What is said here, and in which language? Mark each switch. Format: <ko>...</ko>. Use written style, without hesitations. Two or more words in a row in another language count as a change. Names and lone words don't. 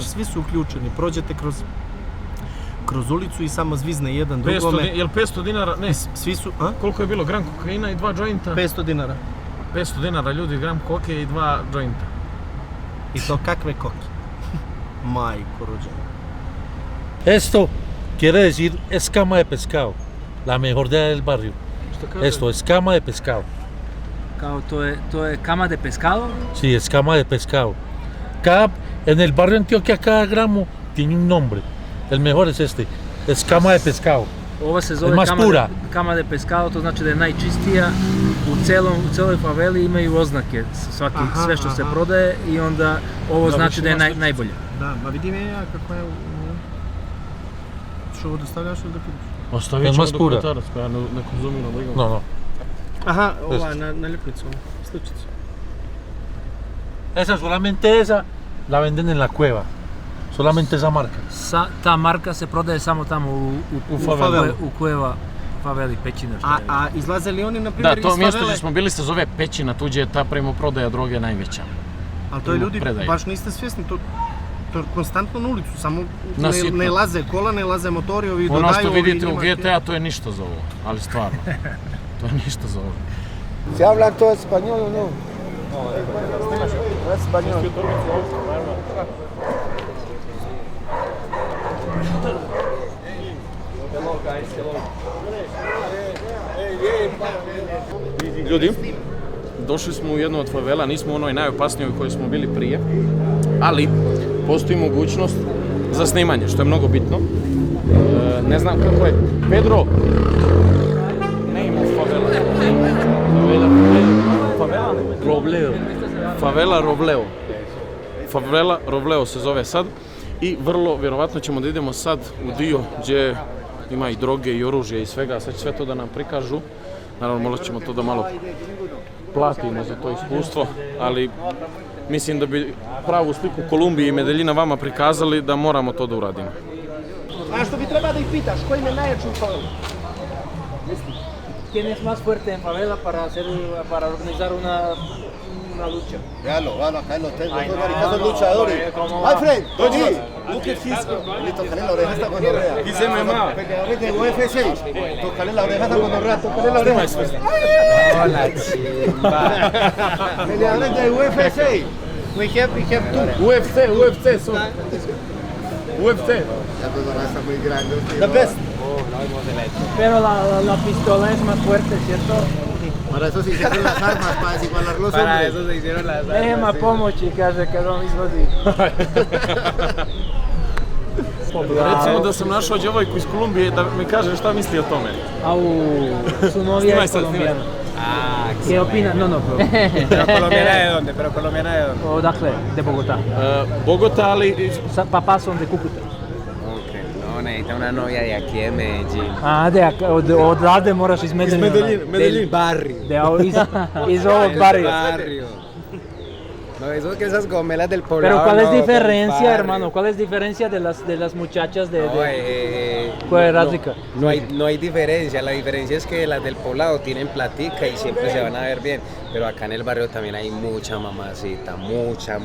<sr>baš svi su uključeni, prođete kroz ulicu i samo zvizne jedan drugome. Jel 500 dinara? Ne. Svi su, Koliko je bilo? Gram kokaina i 2 jointa? 500 dinara. 500 dinara ljudi, gram koke i 2 jointa. I to kakve koke? Majko rođena.</sr> <es>Esto quiere decir escama de pescado, la mejor de del barrio. Esto, escama de pescado.</es> <sr>Kao to je</sr> <es>cama de pescado? Sí, escama de pescado. En el barrio Antioquia cada gramo tiene un nombre. El mejor es este, escama de pescado.</es> <sr>Ova se zove</sr> <es>cama de pescado,</es> <sr>to znači da je najčistija. U celoj faveli imaju oznake, sve što se prodaje i onda ovo znači da je najbolje. Da, ma vidim ja kako je... Što ovo dostavljaš ili da pitaš? Ostavit ćemo dokumentarac koja ne konzumira legalno. No. Aha, ova na ljepnicu, sličicu.</sr> <es>Esa, solamente esa la venden en la cueva. Solamente esa marka.</es> <sr>Ta marka se prodaje samo tamo u Cueva, faveli, pećina. A izlaze li oni, na primjer, iz favele? Da, to mjesto gdje smo bili se zove pećina, tuđe je ta primoprodaja droge najveća. Ali to je ljudi, baš niste svjesni, to konstantno na ulicu, samo ne laze kola, ne laze motori, ovi dodaju... Ono što vidite u GTA, to je ništa za ovo, ali stvarno, to je ništa za ovo.</sr> <es>Se hablan todo español o no? No es español.</es> <sr>Ljudi, došli smo u jednu od favela, nismo u onoj najopasnijoj u kojoj smo bili prije, ali postoji mogućnost za snimanje, što je mnogo bitno. Ne znam kako je.</sr> <en>Pedro, name of favela.</en> <sr>Favela Robleo. Favela Robleo. Favela Robleo se zove sad i vrlo vjerovatno ćemo da idemo sad u dio gdje ima i droge i oružje i svega, sad će sve to da nam prikažu. Naravno, možda ćemo to da malo platimo za to iskustvo, ali mislim da bi pravu sliku Kolumbije i Medellina vama prikazali da moramo to da uradimo. A što bi treba da ih pitaš, koji je najjači u favelu?</sr> <es>¿Quién es más fuerte en favela para organizar una lucha? Véalo, acá en los tres, los dos maricazos luchadores.</es> <en>Alfred, Tony, look at his...</en> <es>Le tocaré la oreja hasta cuando rea. Dice mamá. Peleadores de UFC, tocaré la oreja hasta cuando rea, tocaré la oreja. Hola, chimba. Peleadores de UFC.</es> <en>We have two. UFC, so. UFC.</en> <es>La persona está muy grande.</es> <en>The best.</en> <es>Pero la pistola es más fuerte, ¿cierto? Para eso se hicieron las armas, para desigualar los hombres. Para eso se hicieron las armas.</es> <sr>Nema pomoći, kaže, kad on izvodi. Recimo da sam našao djevojku iz Kolumbije da mi kaže šta misli o tome.</sr> <es>Au, su novia es colombiana. Ah, ¿Qué opina? No, Pero colombiana de dónde? Pero colombiana de dónde?</es> <sr>Odakle? De Bogotá. Bogotá, ali...</sr> <es>Papás son de Cúcuta. Ok, no, necesita una novia de aquí de Medellín. Ah, de acá,</es> <sr>odavde moraš iz Medellina.</sr> <es>Del barrio.</es> <sr>Iz ovog barrio.</sr> <es>No, eso que esas gomelas del poblado. Pero ¿cuál es no, diferencia, hermano? ¿Cuál es diferencia de las muchachas de ¿cuál es razlika? No hay diferencia, la diferencia es que las del poblado tienen platica y siempre se van a ver bien, pero acá en el barrio también hay mucha mamacita, mucha.</es>